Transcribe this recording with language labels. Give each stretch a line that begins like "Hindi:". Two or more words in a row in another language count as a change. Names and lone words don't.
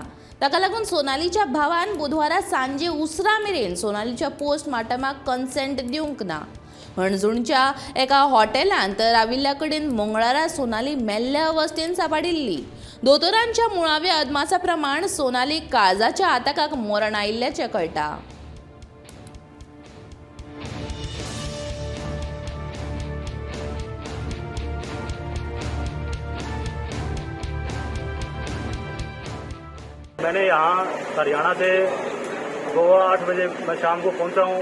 Konkani: ताका लागून सोनालीच्या भावान बुधवारा सांजे उसरा मेरेन सोनालीच्या पोस्टमार्टमाक कन्सेंट दिवंक ना। हणजुणच्या एका हॉटेलांत राविल्ल्या कडेन मंगळारा सोनाली मेल्ल्या अवस्थेन सांबाडिल्ली। दोतोरांच्या मुळाव्या अदमासा प्रमाण सोनाली काळजाच्या आताकाक मरण आयिल्ल्याचें कळटा।
Hindi: मैंने यहाँ हरियाणा से गोवा 8 बजे मैं शाम को पहुँचा हूँ।